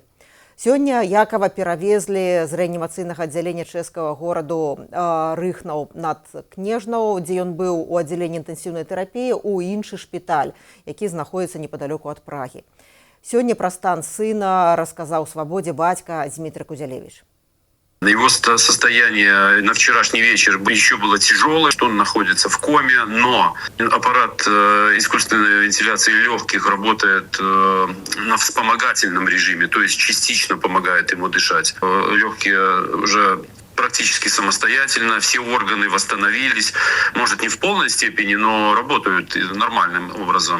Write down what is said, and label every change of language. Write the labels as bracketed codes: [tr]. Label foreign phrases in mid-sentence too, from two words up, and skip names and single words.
[be] Сёння Якава перавезлі з рэанімацыйнага аддзялення чэшскага гораду Рыхнаў над Кнежнаў, дзе ён быў у аддзяленні інтэнсіўнай терапіі, у іншы шпіталь, які знаходзіцца непадалёку ад Прагі. Сёння пра стан сына расказаў «Свабодзе» бацька Дмітрый Кудзялевіч. [ru] Его состояние на вчерашний вечер еще было тяжелое, что он находится в коме, но аппарат искусственной вентиляции легких работает на вспомогательном режиме, то есть частично помогает ему дышать. Легкие уже практически самостоятельно, все органы восстановились, может не в полной степени, но работают нормальным образом.